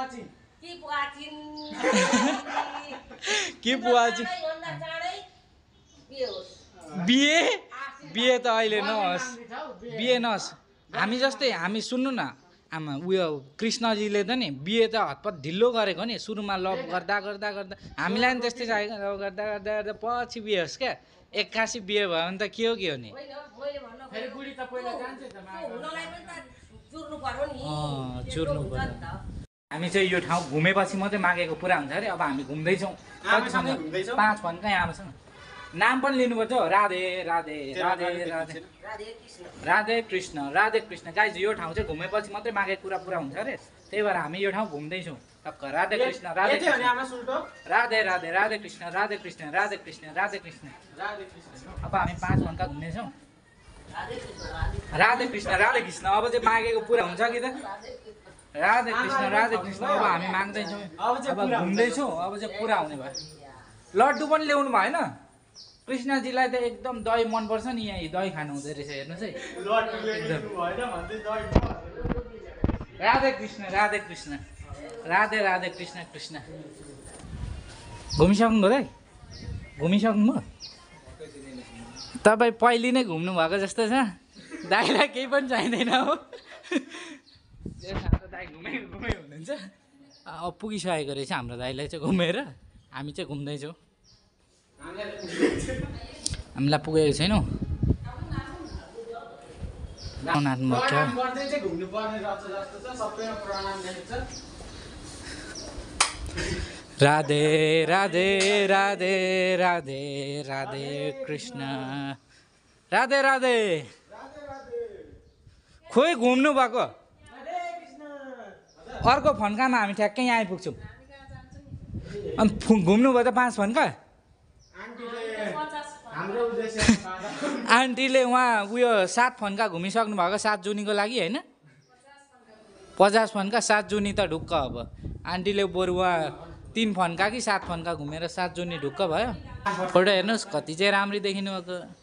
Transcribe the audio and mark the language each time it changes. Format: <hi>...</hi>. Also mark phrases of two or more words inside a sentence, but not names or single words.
<ne>बिहे त अहिले नहोस् बिहे नहोस् हामी जस्तै हामी सुन्नु न आमा उयो कृष्णजीले त नि बिहे त हतपत ढिलो गरेको नि सुरुमा लभ गर्दा गर्दा गर्दा हामीलाई पनि त्यस्तै चाहिएको लभ गर्दा गर्दा गर्दा पछि बिहे होस् क्या 81 बिहे भयो भने त के हो नि चुर्नु पर्यो हामी चाहिँ यो ठाउँ घुमेपछि मात्रै मागेको पुरा हुन्छ अरे अब हामी घुम्दैछौँ 5 भन्दै आउँछ नाम पनि लिनुपर्छ राधे राधे राधे राधे राधे कृष्ण गाइज यो ठाउँ चाहिँ घुमेपछि मात्रै मागेको कुरा पुरा हुन्छ अरे त्यही भएर हामी यो ठाउँ घुम्दैछौँ टक्क राधे कृष्ण राधे राधे राधे राधे कृष्ण राधे कृष्ण राधे कृष्ण राधे कृष्ण अब हामी 5 भन्का घुम्दैछौँ राधे कृष्ण अब चाहिँ मागेको पुरा हुन्छ कि त राधे कृष्ण अब हामी माग्दैछौँ अब घुम्दैछौँ अब चाहिँ पुरा हुने भयो लड्डु पनि ल्याउनु भएन कृष्णजीलाई त एकदम दही मनपर्छ नि यहाँ दही खानु हुँदो रहेछ हेर्नुहोस् है राधे कृष्ण राधे राधे कृष्ण घुमिसक्नुभयो दाइ घुमिसक्नुभयो तपाईँ पहिले नै घुम्नु भएको जस्तो छ दाइलाई केही पनि चाहिँदैन हो दाइ घुमै हुनुहुन्छ अब पुगिसकेको रहेछ हाम्रो दाइलाई चाहिँ घुमेर हामी चाहिँ घुम्दैछौँ हामीलाई पुगेको छैनौँ राधे राधे राधे राधे राधे कृष्ण राधे राधे खोइ घुम्नु भएको अर्को फन्कामा हामी ठ्याक्कै यहाँ आइपुग्छौँ अनि घुम्नु भयो त 5 फन्का आन्टीले उहाँ उयो 7 फन्का घुमिसक्नु भएको 7 जुनीको लागि होइन 50 फन्का 7 जुनी त ढुक्क अब आन्टीले बरु उहाँ 3 फन्का कि 7 फन्का घुमेर 7 जुनी ढुक्क भयो फोटो हेर्नुहोस् कति चाहिँ राम्री देखिनु भएको</ne>